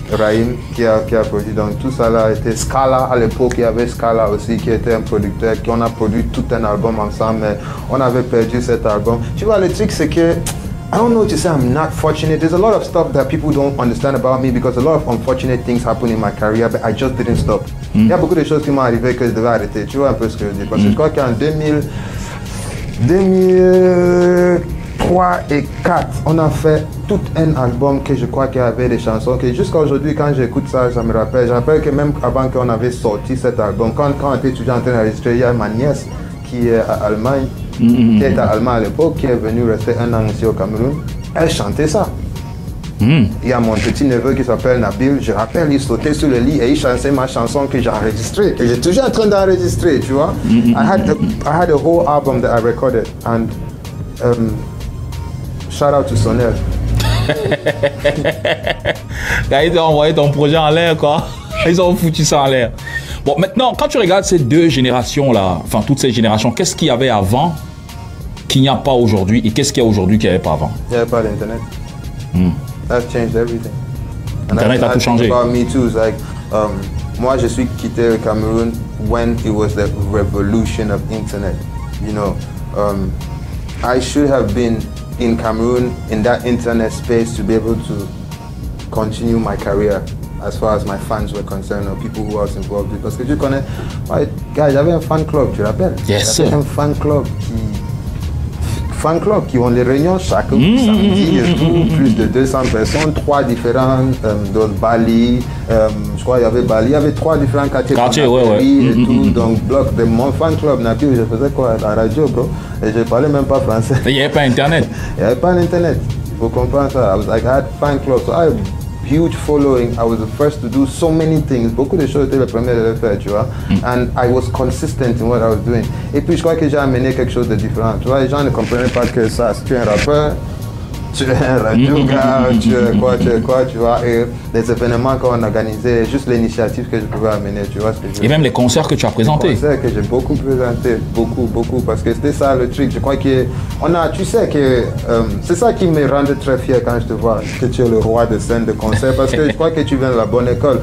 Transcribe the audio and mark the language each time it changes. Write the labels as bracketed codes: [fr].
[fr] Rahim qui a produit, donc tout ça là était Scala à l'époque, il y avait Scala aussi qui était un producteur, on a produit tout un album ensemble, mais on avait perdu cet album. Tu vois, le truc c'est que, [en] I don't know to say I'm not fortunate, there's a lot of stuff that people don't understand about me because a lot of unfortunate things happen in my career, but I just didn't stop. [fr] Il y a beaucoup de choses qui m'ont arrivé que je devais arrêter, tu vois un peu ce que je dis, parce que je crois qu'en 2003 et 2004, on a fait tout un album que je crois qu'il y avait des chansons que jusqu'à aujourd'hui, quand j'écoute ça, ça me rappelle. Je rappelle que même avant qu'on avait sorti cet album, quand on était toujours en train d'enregistrer, il y a ma nièce qui est à Allemagne, qui était à Allemagne à l'époque, qui est venue rester un an ici au Cameroun. Elle chantait ça. Il y a mon petit neveu qui s'appelle Nabil, je rappelle, il sautait sur le lit et il chantait ma chanson que j'ai enregistrée. Et j'étais toujours en train d'enregistrer, tu vois. [en] I had a whole album that I recorded and shout out to Sonel. [fr] Ils ont envoyé ton projet en l'air, quoi. Ils ont foutu ça en l'air. Bon, maintenant, quand tu regardes ces deux générations-là, enfin toutes ces générations, qu'est-ce qu'il y avait avant qu'il n'y a pas aujourd'hui et qu'est-ce qu'il y a aujourd'hui qu'il n'y avait pas avant? Il n'y avait pas d'Internet. [en] That's changed everything. [fr] Internet a tout changé. [en] About me too, like, [fr] moi, je suis quitté le Cameroun [en] when it was the revolution of Internet. You know, I should have been in Cameroon in that internet space to be able to continue my career as far as my fans were concerned or people who I was involved with. [fr] Parce que tu connais, ouais, gars, j'avais un fan club, tu te rappelles? [en] Yes, sir. [fr] J'avais un fan club qui fan clubs qui ont les réunions chaque samedi et tout, plus de 200 personnes, 3 différents, donc Bali, je crois qu'il y avait Bali, il y avait 3 différents quartiers et tout, donc bloc de mon fan club Nabil, je faisais quoi à la radio, bro, et je parlais même pas français. Il n'y avait pas internet. Il n'y avait pas d'internet, il faut comprendre ça. [en] I had fan clubs, so I had huge following. I was the first to do so many things. [fr] Beaucoup de choses étaient le premier de le faire, tu vois. [en] And I was consistent in what I was doing. [fr] Et puis je crois que j'ai amené quelque chose de différent. Tu vois, les gens ne comprenaient pas que ça, si tu es un rappeur, tu es un radio gars, tu es quoi, tu vois. Et les événements qu'on organisait, juste l'initiative que je pouvais amener, tu vois ce que je veux dire. Et même les concerts que tu as présentés. Les concerts que j'ai beaucoup présentés, beaucoup, parce que c'était ça le truc. Je crois que tu sais que c'est ça qui me rendait très fier quand je te vois, que tu es le roi de scène de concert, parce que je crois que tu viens de la bonne école.